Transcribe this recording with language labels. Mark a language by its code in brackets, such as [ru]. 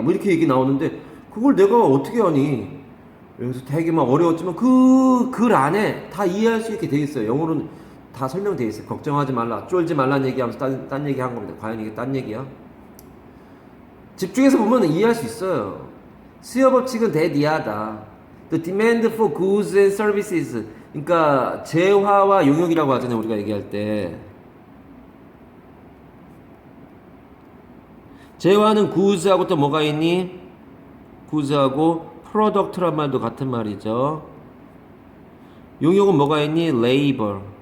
[ko] 뭐 이렇게 얘기 나오는데 그걸 내가 어떻게 하니? 여기서 되게 막 어려웠지만 그 글 안에 다 이해할 수 있게 돼 있어요. 영어로는 다 설명돼 있어요. 걱정하지 말라, 쫄지 말라는 얘기하면서 딴 얘기 한 겁니다. 과연 이게 딴 얘기야? 집중해서 보면 이해할 수 있어요. 수요 법칙은 대디하다. [en] The demand for goods and services. [ko] 그러니까 재화와 용역이라고 하잖아요. 우리가 얘기할 때. 재화는 goods하고 또 뭐가 있니? goods하고 product란 말도 같은 말이죠. 용역은 뭐가 있니? labor.